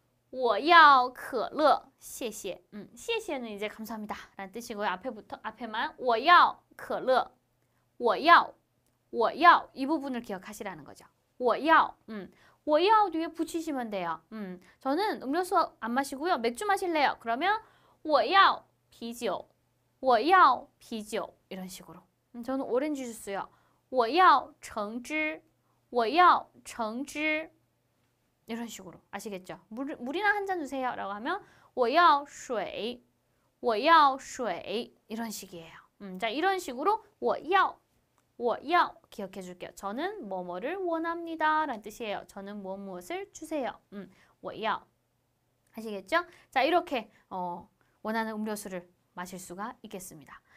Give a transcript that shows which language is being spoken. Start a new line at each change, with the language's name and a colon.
Chinese: 我要可乐,谢谢.
Korean: 谢谢는 이제 감사합니다 라는 뜻이고요. 앞에만
Chinese: 我要可乐,我要
Korean: 이 부분을 기억하시라는 거죠.
Chinese: 我要, 我要
Korean: 뒤에 붙이시면 돼요. 저는 음료수 안 마시고요. 맥주 마실래요. 그러면
Chinese: 我要啤酒,我要啤酒
Korean: 이런 식으로. 저는 오렌지 주스요.
Chinese: 我要橙汁,我要橙汁
Korean: 이런 식으로. 아시겠죠? 물이나 한 잔 주세요 라고 하면
Chinese: 我要水,我要水
Korean: 이런 식이에요. 자, 이런 식으로 我要기억해 줄게요. 저는 뭐뭐를 원합니다 라는 뜻이에요. 저는 무엇을 주세요. 我要 아시겠죠? 자, 이렇게 원하는 음료수를 마실 수가 있겠습니다.